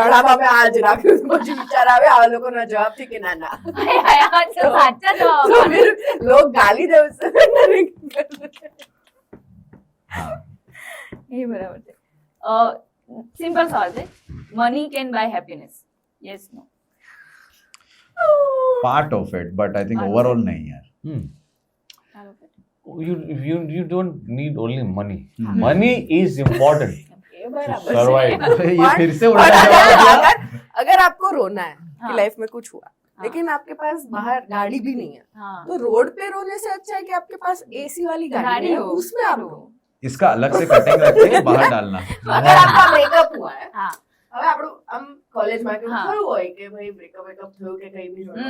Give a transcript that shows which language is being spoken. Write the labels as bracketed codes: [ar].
[gu] ગળામાં મેં આજ રાખ્યું પછી વિચાર આવે આ લોકોનો જવાબ થી કે ના ના હાય, હાય, આ તો સાચા જવાબ [hi] तो फिर लोग गाली दे उससे हाँ. [gu] એ બરાબર છે સિમ્પલ સવાલ છે [en] money can buy happiness yes no part of it but I think overall [hi] नहीं यार. [en] You don't need only money. Money is important to survive. [hi] ये फिर से और उल्टा जवाब दिया. अगर आपको रोना है हाँ. कि लाइफ में कुछ हुआ लेकिन आपके पास बाहर गाड़ी भी नहीं है हाँ. तो रोड पे रोने से अच्छा है कि आपके पास एसी वाली गाड़ी है हो, उसमें आप रो. इसका अलग से कटिंग रखते बाहर डालना. अगर आपका બ્રેકઅપ हुआ है [gu] હા. હવે આપણું આમ કોલેજમાં કેવું હા. થયું હોય કે ભાઈ બ્રેકઅપ થયું કે કઈ બી જોડે